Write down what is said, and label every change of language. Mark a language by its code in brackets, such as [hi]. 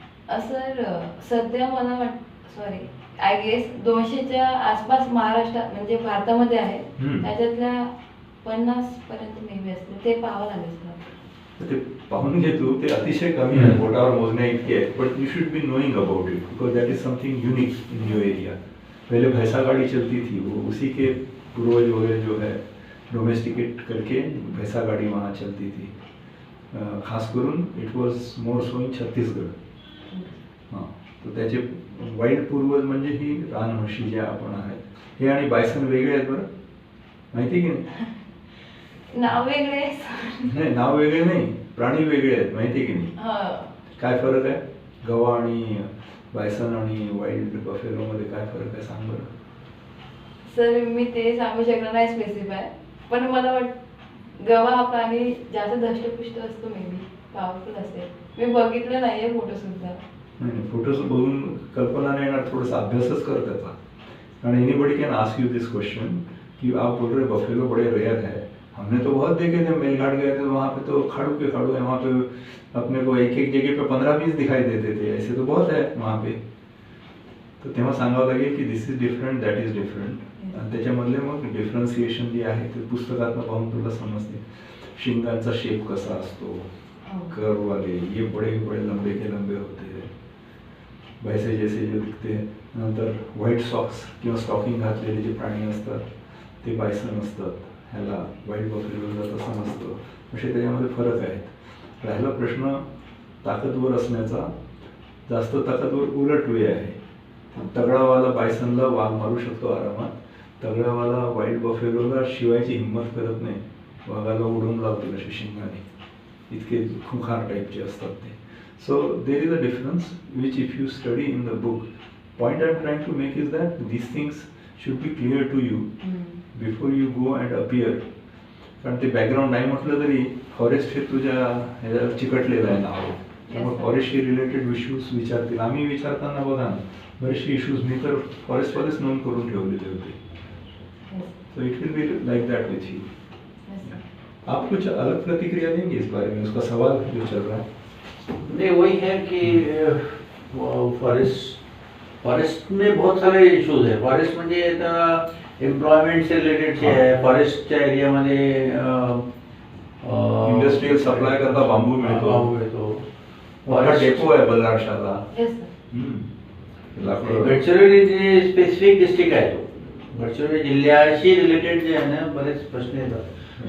[mr] Sir सध्या मला [en] sorry I guess [mr] 200च्या आसपास महाराष्ट्रात म्हणजे भारतामध्ये आहे. त्याच्यातल्या 50 पर्यंत मे बी असतील, ते पाहावं लागेल सर. ते पाहून घे तू, ते अतिशय कमी आहे, बोटावर मोजण्या इतके आहेत. [en] But you should be knowing about it because that is something unique in your area. [hi] पहले भैंसा गाड़ी चलती थी, वो उसी के पूर्वज वगैरह जो है डोमेस्टिकेट करके भैंसा गाड़ी वहाँ चलती थी. [mr] खास करून [en] it was more so in [hi] छत्तीसगढ़. हाँ [mr] तर त्याचे वाईल्ड पूर्वज म्हणजे ही रानम्हशी ज्या आपण आहेत, हे आणि बायसन वेगळे आहेत बरं, माहिती की नाही? नाव वेगळे. नाही, नाव वेगळे नाही, प्राणी वेगळे आहेत, माहिती की नाही? हा. काय फरक आहे गवा आणि बायसन आणि वाईल्ड बफेलो मध्ये, काय फरक आहे सांग बरं. सर मी ते सांगू शकणार नाही स्पेसिफाय, पण मला गवा हा प्राणी जास्त धष्टपुष्ट असतो, मे बी पॉवरफुल असेल. मी बघितलं नाहीये फोटो सुद्धा. नाही, फोटोज बघून कल्पना नाही येणार, थोडासा अभ्यासच कर त्याचा. कारण [en] anybody can ask you this question [hi] कि आप बोल रहे बफेलो बड़े रेयर है, हमने तो बहुत देखे थे, मेलघाट गए थे वहाँ पे तो खाड़ू के खाड़ू है, वहाँ पे अपने को एक एक जगह पे 15-20 दिखाई देते थे, ऐसे तो बहुत है वहाँ पे. [mr] तर तेव्हा सांगावं लागेल की [en] This is different, that is different. [mr] आणि त्याच्यामधले मग डिफरन्सिएशन जे आहे ते पुस्तकातनं पाहून तुला समजते. शिंगांचा शेप कसा असतो, [hi] कर्व वाले, ये बड़े बड़े लंबे के लंबे होते हैं, वैसे जैसे जो दिखते हैं. [mr] नंतर व्हाईट सॉक्स किंवा स्टॉकिंग घातलेले जे प्राणी असतात ते बायसन असतात, ह्याला व्हाईट बफेलोला तसं नसतं. असे त्याच्यामध्ये फरक आहेत. राहिला प्रश्न ताकदवर असण्याचा, जास्त ताकदवर उलट वे आहे. तगडावाला बायसनला वाघ मारू शकतो आरामात, तगडावाला व्हाईट बफेलोला शिवायची हिंमत करत नाही, वाघाला उडवून लावतील असे शिंगाने, इतके खुंखार टाईपचे असतात ते. [en] So there is a difference which if you study in the book. Point I am trying to make is that these things should be clear to you before you go and appear. [mr] कारण ते background नाही म्हटलं तरी forest हे तुझ्या ह्याच्यावर चिकटलेलं आहे नाव, त्यामुळे फॉरेस्टशी रिलेटेड इश्यूज विचारतील. आम्ही विचारताना बघा ना, बरेचसे इश्यूज मी तर फॉरेस्टमध्येच नोंद करून ठेवलेले होते. [en] So it will be like that with you. [hi] आप कुछ अलग प्रतिक्रिया देंगे इस बारे में, उसका सवाल जो चल रहा है? नहीं, वही है कि फॉरेस्ट में बहुत सारे इश्यूज है. [mr] फॉरेस्ट म्हणजे एम्प्लॉयमेंट से रिलेटेड जे आहे, फॉरेस्टच्या एरियामध्ये इंडस्ट्रियल सप्लाय करता बांबू मिळतो, मोठा डेपो आहे बल्लारशाला. Yes sir. लाकूड. गडचिरोली जे स्पेसिफिक डिस्ट्रिक्ट आहे तो, गडचिरोली जिल्ह्याशी रिलेटेड जे आहे ना बरेच प्रश्न येतात.